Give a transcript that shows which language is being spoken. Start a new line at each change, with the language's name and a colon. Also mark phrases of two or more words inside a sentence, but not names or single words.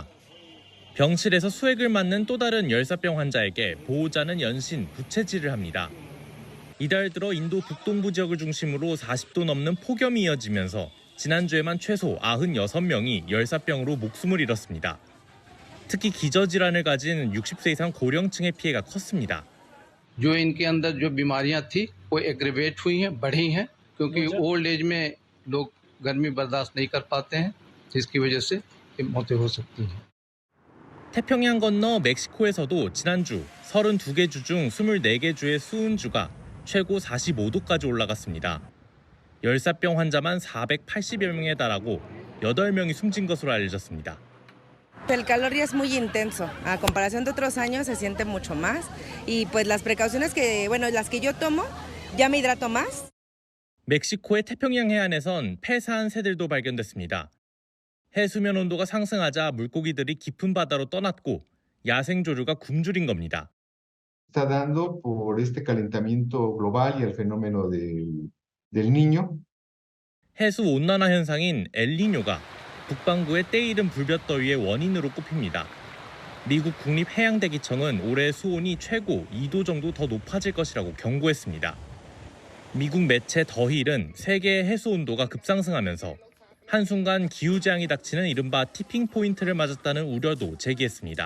Korean: 병실에서 수액을 맞는 또 다른 열사병 환자에게 보호자는 연신 부채질을 합니다. 이달 들어 인도 북동부 지역을 중심으로 40도 넘는 폭염이 이어지면서 지난주에만 최소 96명이 열사병으로 목숨을 잃었습니다. 특히 기저질환을 가진 60세 이상 고령층의 피해가 컸습니다.
Hindi: जो इनके अंदर जो बीमारियां थी वो एग्रेवेट हुई हैं, बढ़ी हैं, क्योंकि
English: old age
Hindi: में लोग गर्मी बर्दाश्त नहीं कर पाते हैं, जिसकी वजह से मौतें हो सकती हैं.
Korean: 태평양 건너 멕시코에서도 지난주 32개 주 중 24개 주의 수은주가 최고 45도까지 올라갔습니다. 열사병 환자만 480여 명에 달하고 8명이 숨진 것으로 알려졌습니다.
Spanish: El calor ya es muy intenso. A comparación de otros años se siente mucho más y pues las precauciones que, bueno, las que yo tomo, ya me hidrato más.
Korean: 멕시코의 태평양 해안에선 폐사한 새들도 발견됐습니다. 해수면 온도가 상승하자 물고기들이 깊은 바다로 떠났고 야생 조류가 굶주린 겁니다.
Spanish: Está dando por este calentamiento global y el fenómeno del Niño.
Korean: 해수 온난화 현상인 엘니뇨가 북반구의 때이른 불볕더위의 원인으로 꼽힙니다. 미국 국립해양대기청은 올해 수온이 최고 2도 정도 더 높아질 것이라고 경고했습니다. 미국 매체 더힐은 세계의 해수 온도가 급상승하면서 한순간 기후재앙이 닥치는 이른바 티핑 포인트를 맞았다는 우려도 제기했습니다.